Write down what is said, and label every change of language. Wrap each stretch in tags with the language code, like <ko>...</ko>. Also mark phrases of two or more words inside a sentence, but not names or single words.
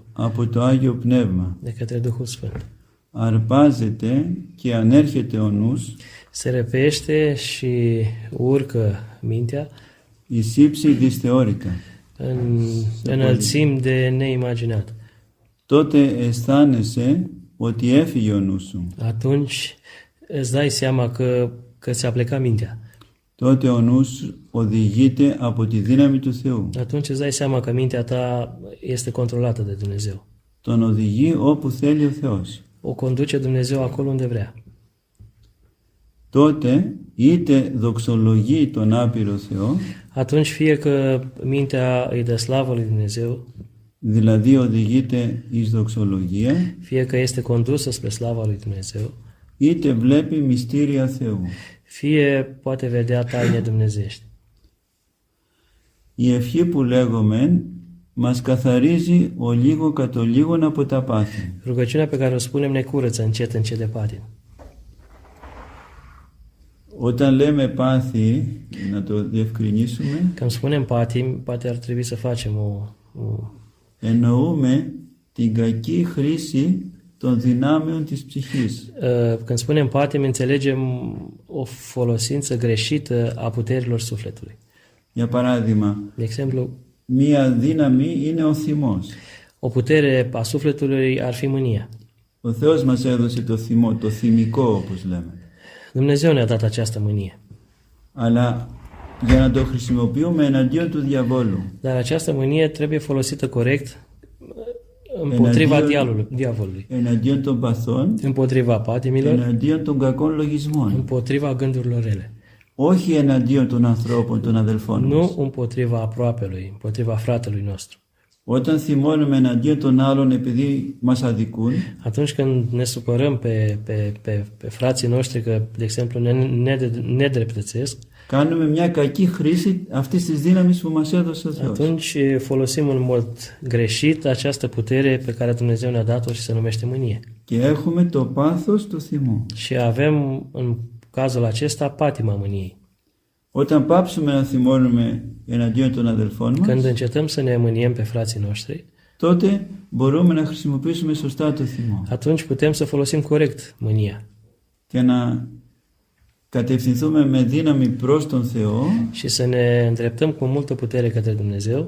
<el>από το Άγιο Πνεύμα.</el> <ro>de către Duhul Sfânt.</ro> <el>Αρπάζεται και ανέρχεται ο νους</el> <ro>Se răpește și urcă mintea</ro> <el>εις ύψη δυσθεώρητα.</el> <ro>în înălțimi de neimaginat.</ro> <el>Τότε αισθάνεσαι ότι έφυγε ο νους σου.</el> <ro>Atunci îți dai seama că ți-a plecat mintea.</ro> <el>Τότε ο νους οδηγείται από τη δύναμη του Θεού.</el> <ro>Atunci îți dai seama că mintea ta este controlată de Dumnezeu.</ro> <el>Τον οδηγεί όπου θέλει ο Θεός.</el> <ro>O conduce Dumnezeu acolo unde vrea.</ro> <el>Τότε είτε δοξολογεί τον άπειρο Θεό,</el> <ro>Atunci fie că mintea îi dă slavă lui Dumnezeu,</ro> <el>δηλαδή οδηγείται εις δοξολογία,</el> <ro>fie că este condusă spre slava lui Dumnezeu,</ro> <el>είτε βλέπει μυστήρια Θεού.</el> <ro>fie poate vedea taine dumnezeiești.</ro> <el>Η ευχή που λέγομεν μας καθαρίζει ο λίγο κατ' ο λίγον από τα πάθη.</el> <ro>Rugăciunea pe care o spunem ne curăță încet de patim.</ro> <el>Όταν λέμε πάθη, να το διευκρινίσουμε,</el> <ro>Când spunem patim, poate ar trebui să facem o</ro> <el>εννοούμε την κακή χρήση των δυνάμεων της ψυχής.</el> <ro>Când spunem patim, înțelegem o folosință greșită a puterilor sufletului.</ro> <el>Για παράδειγμα,</el> <ro>De exemplu,</ro> <el>μία δύναμη είναι ο θυμός.</el> <ro>o putere a sufletului ar fi mânia.</ro> <el>Ο Θεός μας έδωσε το θυμό, το θυμικό όπως λέμε.</el> <ro>Dumnezeu ne-a dat această mânie.</ro> <el>Αλλά για να το χρησιμοποιούμε εναντίον του διαβόλου.</el> <ro>Dar această mânie trebuie folosită corect împotriva diavolului,</ro> <el>Εναντίον των παθών,</el> <ro>împotriva patimilor,</ro> <el>εναντίον των κακών λογισμών.</el> <ro>împotriva gândurilor rele.</ro> <el>Όχι εναντίον των ανθρώπων, των αδελφών μας.</el> <ro>Nu împotriva aproapelui, împotriva fratelui nostru.</ro> <el>Όταν θυμώνουμε εναντίον των άλλων επειδή μας αδικούν,</el> <ro>Atunci când ne supărăm pe frații noștri că, de exemplu, ne nedreptățesc,</ro> <el>κάνουμε μια κακή χρήση αυτής της δύναμης που μας έδωσε ο Θεός.</el> <ro>atunci folosim în mod greșit această putere pe care Dumnezeu ne-a dat-o și se numește mânie.</ro> <el>Και έχουμε το πάθος του θυμού.</el> <ro>Și avem în cazul acesta patima mâniei.</ro> <el>Όταν πάψουμε να θυμώνουμε εναντίον των αδελφών</el> <ro>Când</ro> <el>μας,</el> <ro>încetăm să ne mâniem pe frații noștri,</ro> <el>τότε μπορούμε να χρησιμοποιήσουμε σωστά το θυμό</el> <ro>atunci putem să folosim corect mânia</ro> <el>και να κατευθυνθούμε με δύναμη προς τον Θεό</el> <ro>și să ne îndreptăm cu multă putere către Dumnezeu</ro>